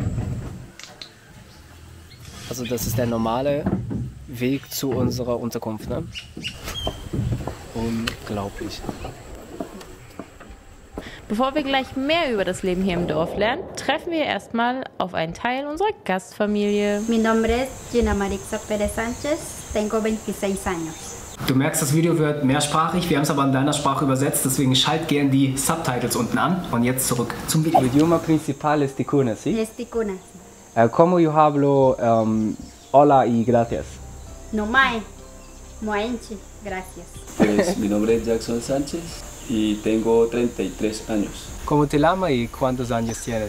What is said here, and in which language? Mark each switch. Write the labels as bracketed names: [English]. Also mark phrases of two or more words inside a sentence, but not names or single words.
[German] Also das ist der normale Weg zu unserer Unterkunft, ne? Unglaublich. Bevor wir gleich mehr über das Leben hier im Dorf lernen, treffen wir erstmal auf einen Teil unserer Gastfamilie. [Spanish] Mi nombre es Gina Marixa Perez Sánchez, tengo 26 años. [German] Du merkst, das Video wird mehrsprachig, wir haben es aber in deiner Sprache übersetzt, deswegen schalt gern die Subtitles unten an. Und jetzt zurück zum Video. [Spanish] El idioma principal es Ticuna, ¿sí? Es Ticuna. ¿Cómo yo hablo hola y gracias? [Ticuna] No mae, moenche, gracias. [Spanish] Pues, mi nombre es Jackson Sánchez y tengo 33 años. ¿Cómo te llamas y cuántos años tienes?